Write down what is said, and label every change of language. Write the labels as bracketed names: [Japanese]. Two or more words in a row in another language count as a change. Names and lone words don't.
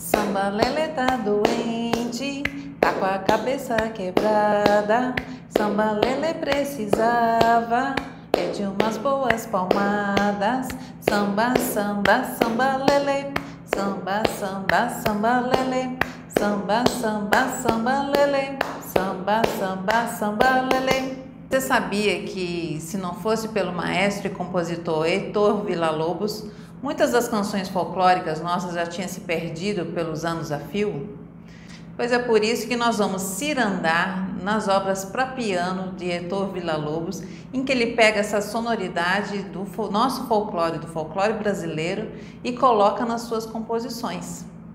[Portuguese] Samba Lelê tá doente, tá com a cabeça quebrada. Samba Lelê precisava de umas boas palmadas. Samba, samba, samba Lelê. Samba, samba, samba Lelê. Samba, samba, samba Lelê. Samba, samba, samba Lelê. Você sabia que, se não fosse pelo maestro e compositor Heitor Villa-Lobos, muitas das canções folclóricas nossas já tinham se perdido pelos anos a fio? Pois é por isso que nós vamos cirandar nas obras para piano de Heitor Villa-Lobos, em que ele pega essa sonoridade do nosso folclore, do folclore brasileiro, e coloca nas suas composições.